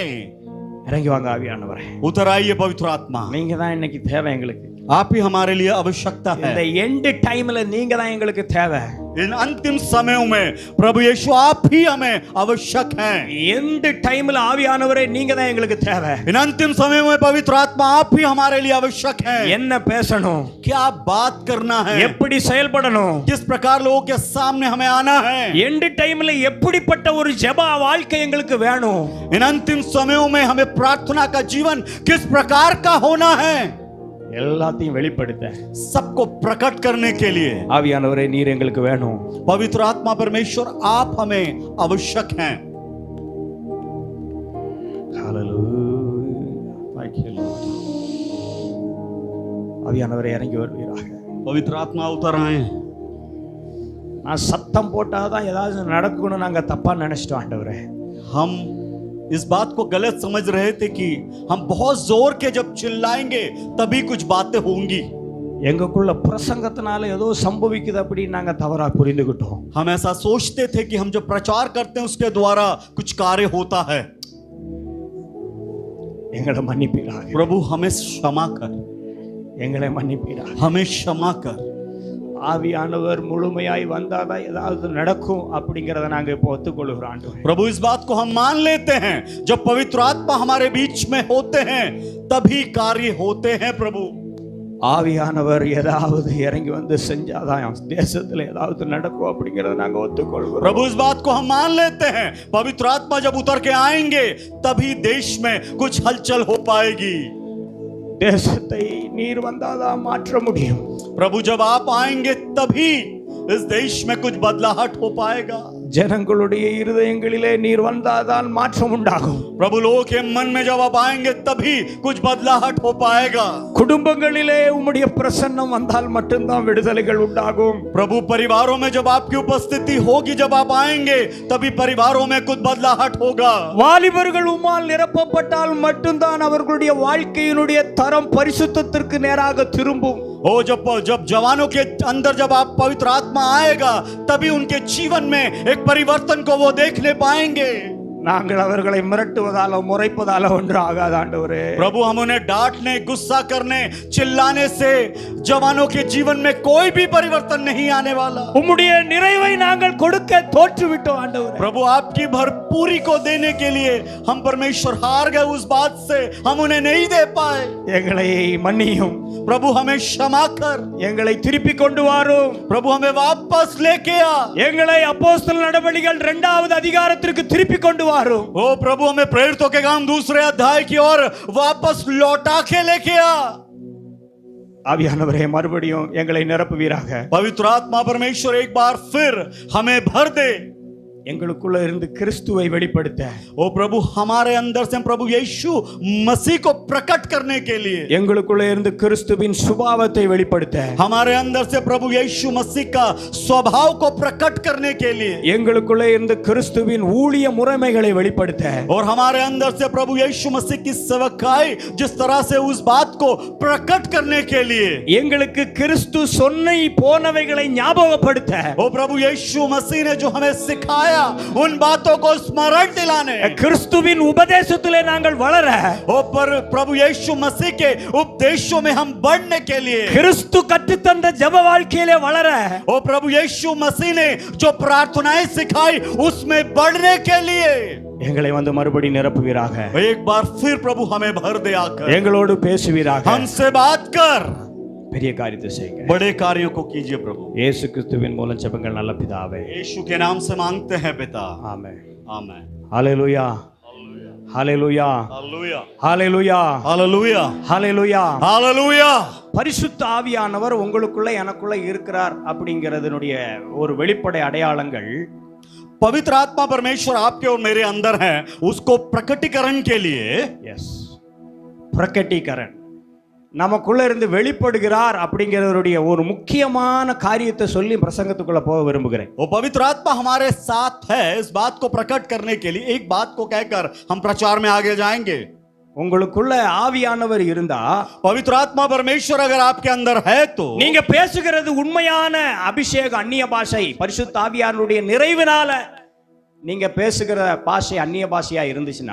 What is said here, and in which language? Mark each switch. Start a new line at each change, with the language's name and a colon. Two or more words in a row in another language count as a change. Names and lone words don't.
Tamil: இறங்கி வாங்க ஆவியானவரே.
Hindi: उतर आइए पवित्र आत्मा,
Tamil: நீங்க தான் இன்னைக்கு தேவை எங்களுக்கு.
Hindi: आप ही हमारे लिए आवश्यकता है।
Tamil: இந்த
English: end time
Tamil: நீங்க தான் எங்களுக்கு தேவை.
Hindi: इन अंतिम समयों में प्रभु यीशु आप ही हमें आवश्यक हैं।
English: end time
Tamil: ஆவியானவரே நீங்க தான் எங்களுக்கு தேவை.
Hindi: इन अंतिम समय में पवित्र आत्मा आप ही हमारे लिए आवश्यक हैं।
Tamil: என்ன பேசணும்,
Hindi: क्या बात करना है,
Tamil: எப்படி செயல்படணும்,
Hindi: किस प्रकार लोगों के सामने हमें आना है।
English: end time
Tamil: எப்படிப்பட்ட ஒரு ஜெப வாழ்க்கை எங்களுக்கு வேணும்.
Hindi: इन अंतिम समयों में हमें प्रार्थना का जीवन किस प्रकार का होना है,
Tamil: எல்லாத்தையும் வெளிப்படுத்த
Hindi: सबको प्रकट करने के लिए
Tamil: ஆவியானவரே நீர் எங்களுக்கு வேணும்.
Hindi: पवित्र आत्मा परमेश्वर आप हमें आवश्यक हैं।
Tamil: ஆவியானவரே இறங்கி வருவீராக.
Hindi: पवित्र आत्मा उतर आए।
Tamil: நான் சத்தம் போட்டாதான் ஏதாவது நடக்கணும் நாங்க தப்பா நினைச்சிட்டோம் ஆண்டவரே.
Hindi: हम इस बात को गलत समझ रहे थे कि हम बहुत जोर के जब चिल्लाएंगे तभी कुछ बातें होंगी।
Tamil: எங்களுக்குள்ள பிரசங்கத்தினால ஏதோ சம்பவிக்குது அப்படி நாங்க தவறா புரிந்துகிட்டோம்.
Hindi: हम ऐसा सोचते थे कि हम जो प्रचार करते हैं उसके द्वारा कुछ कार्य होता है।
Tamil: எங்களை மன்னிப்பீராக.
Hindi: प्रभु हमें क्षमा कर,
Tamil: எங்களை மன்னிப்பீராக.
Hindi: हमें क्षमा कर।
Tamil: ஆவியானவர் முழுமையாய் வந்தாதான் ஏதாவது நடக்கும் அப்படிங்கறத நாங்க இப்போ ஒத்துக்கொள்கிறோம் ஆண்டவரே.
Hindi: प्रभु इस बात को हम मान लेते हैं, जब पवित्र आत्मा हमारे बीच में होते हैं तभी कार्य होते हैं। प्रभु
Tamil: ஆவியானவர் ஏதாவது இறங்கி வந்து செஞ்சாதான் தேசத்துல ஏதாவது நடக்கும் அப்படிங்கறத நாங்க ஒத்துக்கொள்கிறோம்.
Hindi: प्रभु इस बात को हम मान लेते हैं, पवित्र आत्मा जब उतर के आएंगे तभी देश में कुछ हलचल हो पाएगी।
Tamil: தேசத்தை நீர் வந்தாதான் மாற்ற முடியும்.
Hindi: प्रभु जब आप आएंगे तभी इस देश में कुछ बदलाहट हो पाएगा।
Tamil: ஜனங்களுடைய இருதயங்களிலே நீர் வந்தாதான் மாற்றம் உண்டாகும்.
Hindi: प्रभु लोगों के मन में जब आप आएंगे तभी कुछ बदलाहट हो पाएगा।
Tamil: குடும்பங்களிலே உம்முடைய பிரசன்னம் வந்தால் மட்டும்தான் விடுதலைகள் உண்டாகும்.
Hindi: प्रभु परिवारों में जब आपकी उपस्थिति होगी, जब आप आएंगे तभी परिवारों में कुछ बदलाहट होगा।
Tamil: வாலிபர்கள் உம்மால் நிரப்பப்பட்டால் மட்டும்தான் அவர்களுடைய வாழ்க்கையினுடைய தரம் பரிசுத்தத்திற்கு நேராக திரும்பும்.
Hindi: ओ जब जवानों के अंदर जब आप पवित्र आत्मा आएगा तभी उनके जीवन में एक परिवर्तन को वो देखने पाएंगे।
Tamil: நாங்கள் அவர்களை மிரட்டுவதாலோ முறைப்பதாலோ ஒன்று ஆகாது ஆண்டவரே.
Hindi: प्रभु हम उन्हें डांटने, गुस्सा करने, चिल्लाने से जवानों के जीवन में कोई भी परिवर्तन नहीं आने वाला।
Tamil: உம்முடைய நிறைவை நாங்கள் கொடுக்க தோற்றுவிட்டோம் ஆண்டவரே.
Hindi: प्रभु आपकी भरपूरी को देने के लिए हम परमेश्वर हार गए। उस बात से हम उन्हें नहीं दे पाए।
Tamil: எங்களை மன்னியும்.
Hindi: प्रभु हमें क्षमा कर,
Tamil: எங்களை திருப்பி கொண்டு வாரும்.
Hindi: प्रभु हमें वापस लेके आ।
Tamil: எங்களை அப்போஸ்தலர் நடவடிக்கைகள் 2வது அதிகாரத்திற்கு திருப்பி கொண்டு வாரும்.
Hindi: ओ प्रभु हमें प्रेरितों के काम 2 अध्याय की ओर वापस लौटा के लेके आ।
Tamil: ஆவியானவரே மறுபடியும் எங்களை நிரப்புவீராக.
Hindi: पवित्र आत्मा परमेश्वर एक बार फिर हमें भर दे.
Tamil: எங்களுக்குள்ள இருந்து கிறிஸ்துவை வெளிப்படுத்த,
Hindi: ओ प्रभु हमारे अंदर से प्रभु यीशु मसीह को प्रकट करने के लिए,
Tamil: எங்களுக்குள்ள இருந்து கிறிஸ்துவின் சுபாவத்தை வெளிப்படுத்த,
Hindi: हमारे अंदर से प्रभु यीशु मसीह का स्वभाव को प्रकट करने के लिए,
Tamil: எங்களுக்குள்ள இருந்து கிறிஸ்துவின் ஊழிய முறைமைகளை வெளிப்படுத்த,
Hindi: और हमारे अंदर से प्रभु यीशु मसीह की सेवकाई जिस तरह से उस बात को प्रकट करने के लिए,
Tamil: எங்களுக்கு கிறிஸ்து சொன்ன போனவைகளை ஞாபகப்படுத்த,
Hindi: ओ प्रभु यीशु मसीह ने जो हमें सिखाया उन बातों को स्मरण दिलाने,
Tamil: கிறிஸ்துவின் உபதேசத்திலே நாங்கள் வளர,
Hindi: ओ पर प्रभु यीशु मसीह के उपदेशों में हम बढ़ने के लिए,
Tamil: கிறிஸ்து கற்றுத் தந்த ஜெப வாழ்க்கையிலே வளர,
Hindi: ओ प्रभु यीशु मसीह ने जो प्रार्थनाएं सिखाई उसमें बढ़ने के लिए
Tamil: எங்களை வந்து மறுபடி நிரப்புவீராக.
Hindi: एक बार फिर प्रभु हमें भर दे आकर
Tamil: எங்களோடு பேசுவீராக.
Hindi: हमसे बात कर,
Tamil: பெரிய காரியத்தை செய்யுங்க.
Hindi: बड़े कार्यों को कीजिए प्रभु.
Tamil: இயேசு கிறிஸ்துவின் மூலம் ஜெபங்கள் நல்ல பிதாவே.
Hindi: यीशु के नाम से मांगते हैं पिता.
Tamil: ஆமென்.
Hindi: आमीन.
Tamil: ஹalleluya. ஹalleluya.
Hindi: हालेलुया.
Tamil: ஹalleluya.
Hindi: हालेलुया.
Tamil: ஹalleluya.
Hindi: हालेलुया.
Tamil: பரிசுத்த ஆவியானவர் உங்களுக்குள்ள எனக்குள்ள இருக்கிறார் அப்படிங்கிறதுனுடைய ஒரு வெளிப்படை அடையாளங்கள்,
Hindi: पवित्र आत्मा परमेश्वर आपके और मेरे अंदर है, उसको प्रकटीकरण के लिए,
Tamil: எஸ், பிரகடீகரன் நமக்குள்ள இருந்து வெளிப்படுகிறார் அப்படிங்கிறதுடைய ஒரு முக்கியமான காரியத்தை சொல்லி பிரசங்கத்துக்குள்ள போக விரும்புகிறேன்.
Hindi: वो पवित्र आत्मा हमारे साथ है, इस बात को प्रकट करने के लिए एक बात को कहकर हम प्रचार में आगे जाएंगे.
Tamil: உங்களுக்குள்ள ஆவியானவர் இருந்தா,
Hindi: पवित्र आत्मा परमेश्वर अगर आपके अंदर है तो
Tamil: நீங்க பேசுகிறது உண்மையான அபிஷேக அந்நிய பாஷை, பரிசுத்த ஆவியானவருடைய நிறைவினால நீங்க பேசுகிற பாஷை அந்நிய பாஷையா இருந்துச்சுன்னா,